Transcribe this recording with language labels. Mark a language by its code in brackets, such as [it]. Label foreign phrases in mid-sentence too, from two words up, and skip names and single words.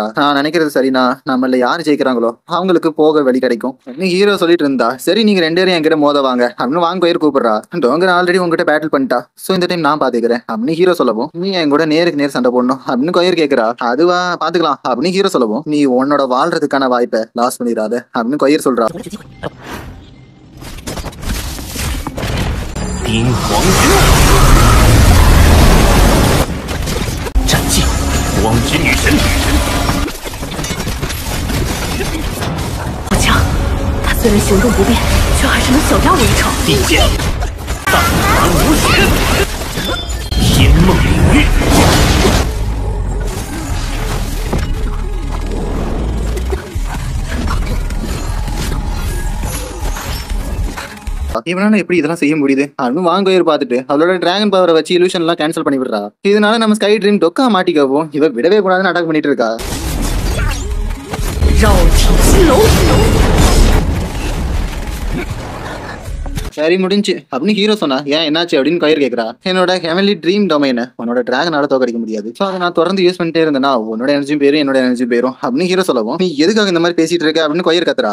[ta] நான் நினைக்கிறது சரினா நம்மள யாரு ஜெயிக்கிறாங்களோ அவங்களுக்கு போக வழி கிடைக்கும் அப்படின்னு ஹீரோ சொல்லிட்டு இருந்தா. சரி நீங்க ரெண்டு பேரும் என்கிட்ட மோத வாங்க அப்படின்னு வாங் கொயர் கூப்பிடுறா. டோங்கர் ஆல்ரெடி உங்ககிட்ட பேட்டில் பண்ணிட்டா. சோ இந்த டைம் நான் பாத்துக்கிறேன் அப்படின்னு ஹீரோ சொல்லவும், நீ என் கூட நேருக்கு நேர் சண்டை போடணும் அப்படின்னு கொயர் கேக்குறா. அதுவா பாத்துக்கலாம் அப்படின்னு ஹீரோ சொல்லவும், நீ உன்னோட வாழ்றதுக்கான வாய்ப்பை லாஸ் பண்ணிடாத அப்படின்னு கொயர் சொல்றா. [zh] 冰皇战绩，光之女神不强，他虽然行动不便，却还是能小压我一筹。地剑，荡然无血，天梦领域。 [ta] இவனால எப்படி இதெல்லாம் செய்ய முடியுது அப்படின்னு வாங்கோயர் பார்த்துட்டு அவளோட [en] dragon power [ta] வச்சு இலூஷன் எல்லாம் கேன்சல் பண்ணி விடுறா. இதனால நம்ம ஸ்கை ட்ரீம் டொக்கா மாட்டிக்கவும் இவ விடவே கூடாதுன்னு அட்டாக் பண்ணிட்டு இருக்கா. [zh] 绕体青龙。 [ta] சரி முடிஞ்சு அப்படின்னு ஹீரோ சொன்னா, ஏன் என்னாச்சு அப்படின்னு கொயர் கேட்கறா. என்னோட ஹெவன்லி ட்ரீம் டொமைனை உன்னோட டிராகனால தோக்கடிக்க முடியாது. ஸோ அதை நான் தொடர்ந்து யூஸ் பண்ணிட்டே இருந்தேன்னா உன்னோட எனர்ஜியும் பேரும் என்னோட எனர்ஜியும் பேரும் அப்படின்னு ஹீரோ சொல்லவும், நீ எதுக்காக இந்த மாதிரி பேசிட்டு இருக்க அப்படின்னு கொயர் கத்துறா.